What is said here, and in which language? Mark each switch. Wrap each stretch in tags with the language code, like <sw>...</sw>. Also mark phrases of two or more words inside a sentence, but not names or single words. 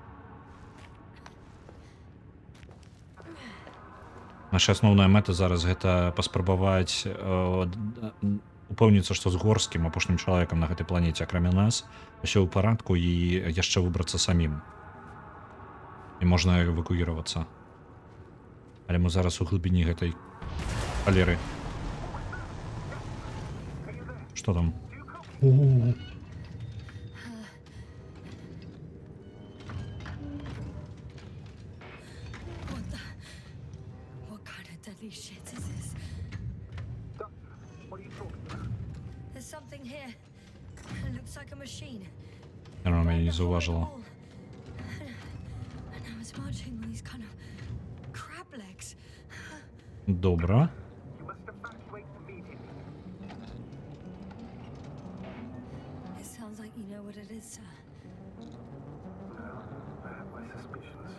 <be>Наша асноўная мэта зараз гэта паспрабаваць упэўніцца, што з Горскім, апошнім чалавекам на гэтай планеце, акрамя нас, усё ў парадку і яшчэ выбрацца самім. І можна эвакуіравацца. Але мы зараз у глыбіні гэтай халеры. Што там?</be> <en>What kind of deadly shit is this? Doctor, what are you talking about? There's something here. It looks like a machine.</en> <be>Яна мяне не заўважыла.</be> <en>And now it's marching on these kind of crab legs.</en> <be>Добра.</be> <en>You must evacuate immediately. It sounds like you know what it is, sir. No, I have my suspicions.</en>